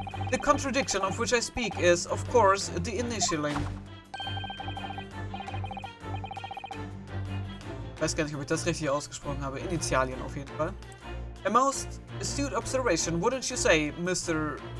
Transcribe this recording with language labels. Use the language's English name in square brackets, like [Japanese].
[English] The contradiction of which I speak is, of course, the initialing. [German] Ich weiß gar nicht, ob ich das richtig ausgesprochen habe. Initialien auf jeden Fall. [English] A most astute observation, wouldn't you say, Mr.